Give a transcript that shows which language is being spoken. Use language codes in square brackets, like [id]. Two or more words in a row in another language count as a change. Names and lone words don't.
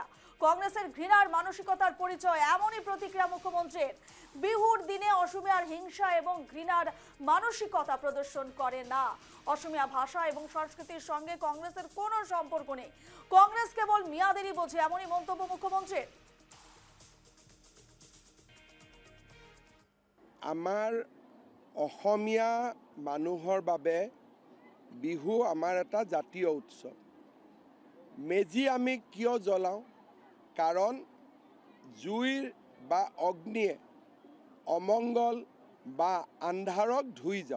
[bn] কংগ্রেসের ঘৃণার মানসিকতার পরিচয়, এমনই প্রতিক্রিয়া মুখ্যমন্ত্রীর। বিহুর দিনে অসমিয়ার হিংসা এবং ঘৃণার মানসিকতা প্রদর্শন করে না। অসমিয়া ভাষা এবং সংস্কৃতির সঙ্গে কংগ্রেসের কোনো সম্পর্ক নেই। কংগ্রেস কেবল মিয়াদেরই বোঝে, এমনই মন্তব্য মুখ্যমন্ত্রীর। [as] আমাৰ অসমীয়া মানুহৰ বাবে বিহু আমাৰ এটা জাতীয় উৎসৱ। মেজি আমি কিয় জ্বলাওঁ? কাৰণ জুইৰ বা অগ্নিয়ে অমংগল বা আন্ধাৰক ধুই যাওঁ।